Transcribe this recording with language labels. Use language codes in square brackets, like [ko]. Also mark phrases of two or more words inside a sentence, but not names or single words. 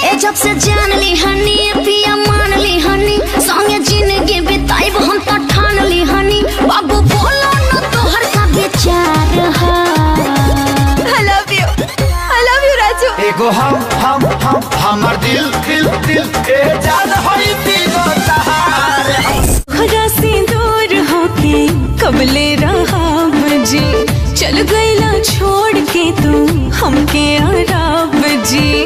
[bho] जब से जान ली हनी पिया मान ली हनी संगे जिंदगी बिताइब हम तो ठान ली हनी बाबू बोलो न तोहर का विचार है। [en] I love you राजू। [bho] एगो हमर दिल दिल दिल ए जान होई दिलो तहार खुदा से दूर होके कबले रहा जी चल गईला छोड़ के तू हमके आराम जी।